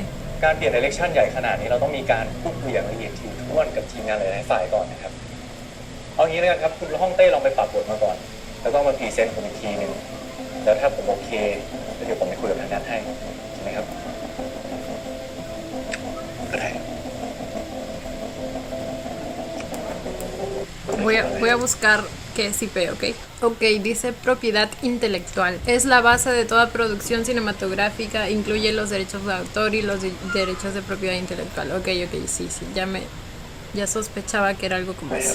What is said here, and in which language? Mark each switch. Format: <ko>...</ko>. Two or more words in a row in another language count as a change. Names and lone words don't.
<th>การเปลี่ยนดิเรกชันใหญ่ขนาดนี้เราต้องมีการพูดคุยอย่างละเอียดถี่ถ้วนกับทีมงานหลายๆฝ่ายก่อนนะครับ เอางี้แล้วกันครับคุณฮ่องเต้ลองไปปรับบทมาก่อน แล้วก็มาพรีเซนต์ผมอีกทีหนึ่งแล้วถ้าผมโอเคแล้วเดี๋ยวผมไปคุยกับทางนั้นให้ใช่ไหมครับ ๆ</th> <es>Voy a buscar qué es IP, ¿ok? Ok, dice propiedad intelectual. Es la base de toda producción cinematográfica, incluye los derechos de autor y los derechos de propiedad intelectual. Ok, sí, ya sospechaba que era algo como eso.</es>